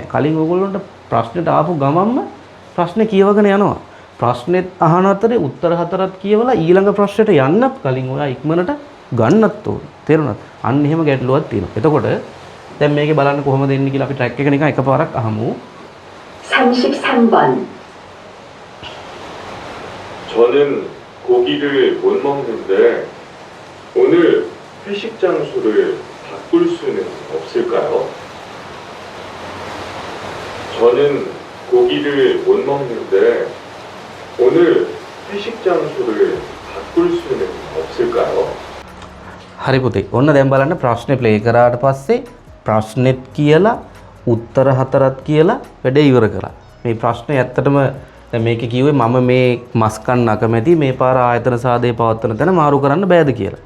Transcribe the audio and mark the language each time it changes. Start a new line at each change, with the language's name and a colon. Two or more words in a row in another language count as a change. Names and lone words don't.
Sinhala: කලින් ඔයගොල්ලොන්ට ප්‍රශ්නෙට ආපු ගමන්ම ප්‍රශ්නේ කියවගෙන යනවා. ප්‍රශ්නෙත් අහන අතරේ උත්තර 4ත් කියවලා ඊළඟ ප්‍රශ්නෙට යන්නත් කලින් ඔයා ඉක්මනට ගන්නත් ඕනේ. තේරුණාද? අන්න එහෙම ගැටලුවක් තියෙනවා. එතකොට දැන් මේකේ බලන්න කොහොමද එන්නේ කියලා අපි ට්‍රැක් එක නිකන් එකපාරක් අහමු.
Korean: 33번. 저는 고기를 못 먹는데 오늘 회식 장소를 바꿀 수는 없을까요? 저는 고기를 못 먹는데 오늘 회식 장소를 바꿀 수는 없을까요?
Sinhala: හරි පුතේ. ඔන්න දැන් බලන්න ප්‍රශ්නේ ප්ලේ කරාට පස්සේ ප්‍රශ්නෙත් කියලා උත්තර 4ත් කියලා වැඩේ ඉවර කරා. මේ ප්‍රශ්නේ ඇත්තටම දැන් මේකේ කිව්වේ මම මේ මස් කන්න අකමැති මේ පාර ආයතන සාදේ පවත්වන තැන මාරු කරන්න බෑද කියලා.